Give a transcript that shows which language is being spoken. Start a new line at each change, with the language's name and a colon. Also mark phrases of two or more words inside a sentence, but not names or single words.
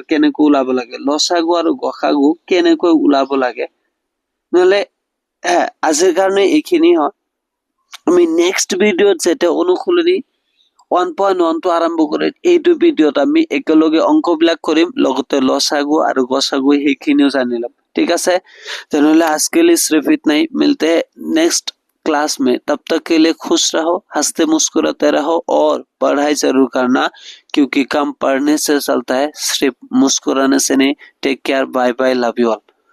Assamese: কেনেকৈ ওলাব লাগে লসাগু আৰু গসাগু কেনেকৈ ওলাব লাগে নহলে আজিৰ কাৰণে এইখিনি হয় আমি নেক্সট ভিডিওত যেতে অনুসুলনি 1.1 টো আৰম্ভ কৰি এইটো ভিডিওত আমি একেলগে অংকবিলাক কৰিম লগতে লসাগু আৰু গসাগু সেইখিনিও জানিলাম ঠিক আছে তেনেহলে
Hindi: आज के लिए सिर्फ इतना ही मिलते हैं नेक्स्ट क्लास में तब तक के लिए खुश रहो हंसते मुस्कुराते रहो और पढ़ाई जरूर करना क्योंकि काम पढ़ने से चलता है सिर्फ मुस्कुराने से नहीं
English: take care bye bye love you all